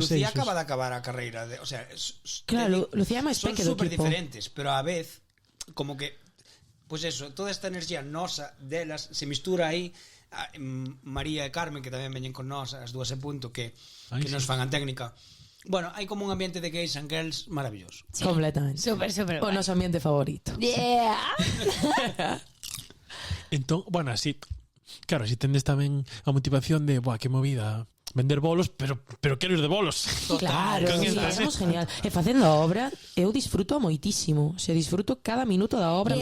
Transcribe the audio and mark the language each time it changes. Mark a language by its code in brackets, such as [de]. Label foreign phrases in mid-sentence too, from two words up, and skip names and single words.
[gl] Lucía acaba de acabar a carreira de, [es] o sea, [gl] Claro, Lucía é máis son peque do super equipo. diferentes, pero a vez como que [es] pues eso, [gl] toda esta enerxía nosa delas se mistura aí María e Carmen, que tamén veñen con nós as dúas en punto que Ai, nos sí. fan a técnica. Bueno, hai como un ambiente de [en] gays and girls [gl] maravilloso. Completamente. Super O guai. noso ambiente favorito. Yeah. Entón, bueno, así, claro, así tendes tamén a motivación de, buah, que movida, vender bolos, pero quero ir de bolos. Claro, Con sí, estas, somos genial. E facendo a obra, eu disfruto moitísimo. Se disfruto cada minuto da obra,